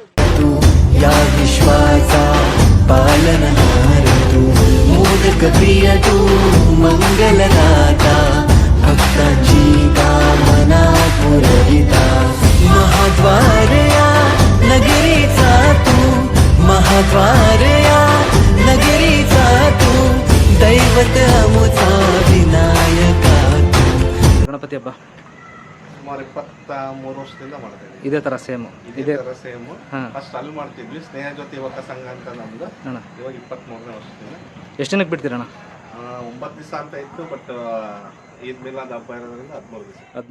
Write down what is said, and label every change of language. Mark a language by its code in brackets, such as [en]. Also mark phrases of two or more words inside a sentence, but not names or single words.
[mr] विश्वास पालनहारतू मोदक प्रियतू मंगलनाथ भक्तांची कामना पुरहित महाद्वारय ನಗರೀचा तू महाद्वारय नगरीचा तू दैवत अमुचा ವಿನಾಯಕ. [kn] ಗಣಪತಿ ಹಬ್ಬ ಸುಮಾರು 23 ವರ್ಷದಿಂದ ಮಾಡ್ತಾ ಇದ್ದೀವಿ. ಇದೇ ಥರ ಸೇಮ್ ಫಸ್ಟ್ ಅಲ್ಲಿ ಮಾಡ್ತಿದ್ವಿ, ಸ್ನೇಹ ಜ್ಯೋತಿ ಯುವಕ ಸಂಘ ಅಂತ ನಮ್ದು. ಇವಾಗ 23ನೇ ವರ್ಷದಿಂದ. ಎಷ್ಟು ಜನಕ್ಕೆ ಬಿಡ್ತೀರಣ್ಣ? 9 ದಿವಸ ಅಂತ ಇತ್ತು, ಬಟ್ ಈದ್ ಮಿಲಾದ್ ಹಬ್ಬ ಇರೋದ್ರಿಂದ 13 ದಿವಸ.